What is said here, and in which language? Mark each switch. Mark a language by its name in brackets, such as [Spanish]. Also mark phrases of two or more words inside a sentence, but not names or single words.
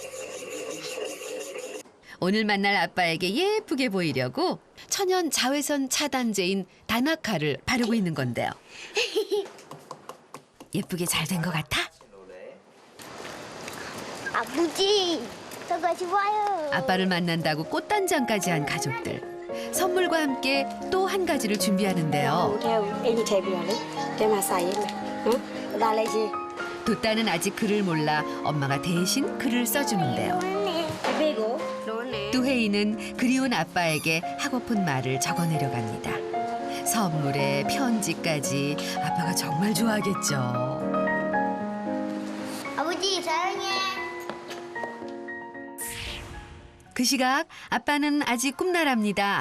[Korean] 오늘 만날 아빠에게 예쁘게 보이려고 천연 자외선 차단제인 다나카를 바르고 있는 건데요. 예쁘게 잘 된 것 같아? 아버지, 저거 좋아요. 아빠를 만난다고 꽃단장까지 한 가족들. 선물과 함께 또 한 가지를 준비하는데요. [Burmese] အိမ်ကြီးထည့်ပြီးတော့လေတဲမှာစာရေးမယ်နော်ဒါလည်းရေး [Korean] 돛따는 아직 글을 몰라 엄마가 대신 글을 써주는데요. [Burmese] ဖေဖေကိုလုံးနဲ့ [Korean] 뚜헤이는 그리운 아빠에게 하고픈 말을 적어내려갑니다. 선물에 편지까지 아빠가 정말 좋아하겠죠. 아버지, 사랑해. 그 시각 아빠는 아직 꿈나랍니다.